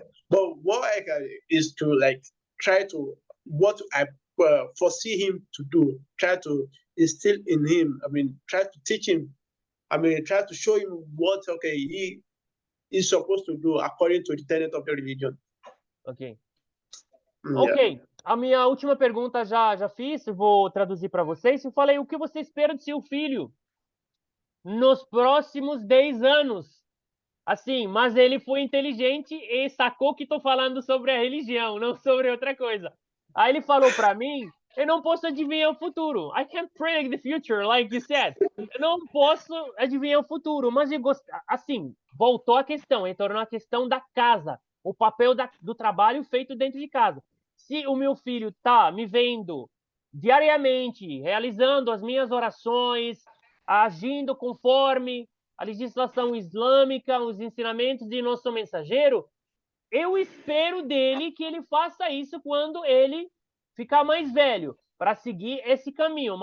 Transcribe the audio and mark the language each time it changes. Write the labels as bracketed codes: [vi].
[en] But what I can is to try to what I foresee him to do. Try to instill in him. Try to teach him. Try to show him what he is supposed to do according to the tenet of the religion. Ok. Ok. [pt] A minha última pergunta já fiz, vou traduzir para vocês. Eu falei, o que você espera do seu filho nos próximos 10 anos? Assim, mas ele foi inteligente e sacou que estou falando sobre a religião, não sobre outra coisa. Aí ele falou para mim, eu não posso adivinhar o futuro. [en] I can't predict the future, like you said. [pt] Eu não posso adivinhar o futuro, mas eu assim, voltou a questão, retornou a questão da casa, o papel do trabalho feito dentro de casa. Se o meu filho tá me vendo diariamente, realizando as minhas orações, agindo conforme a legislação islâmica, os ensinamentos de nosso mensageiro, eu espero dele que ele faça isso quando ele ficar mais velho, para seguir esse caminho.